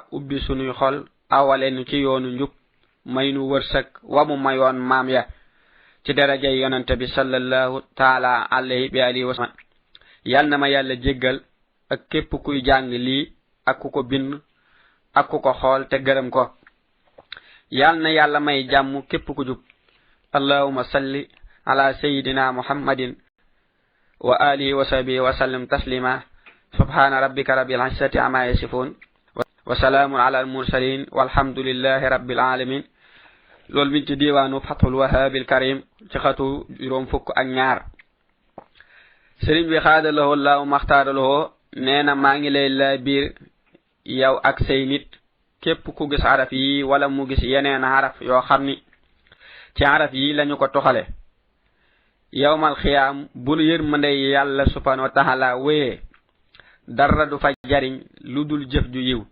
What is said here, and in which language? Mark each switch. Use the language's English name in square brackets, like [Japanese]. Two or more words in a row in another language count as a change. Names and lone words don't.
[Wolof] ubbi sunuy xol awale nu ci yoonu njub may nu wërsëg wa mu mayoon maam ya ci darajay yonante bi [Arabic] صلى الله تعالى عليه بآله وسلم [Wolof] yal na ma yàlla jéggal ak képp kuy jàng lii ak ku ko bind ak ku ko xool te gërëm ko yal na yàlla may jàmm képp ku jub [Arabic] اللهم صل على سيدنا محمد وآله وصحبه وسلم تسليما سبحان ربك رب العزة عما يصفون وسلام على المرسلين والحمد لله رب العالمين [Wolof] loolu mi ci diwaanu fathul wahabil karim ci xatu juróom fukk ak ñaar sëriñ bi xaadalahoo laahu maxtaaralahoo nee na maa ngi lay la biir yow ak say nit képp ku gis xaraf yi wala mu gis yeneen xaraf yoo xam ni ci araf yi lañu ko toxale [Arabic] يوم القيامة [Wolof] bu yërmande yàlla [Arabic] سبحانه وتعالى [Wolof] wéyee dara du fa jariñ lu dul jëf ju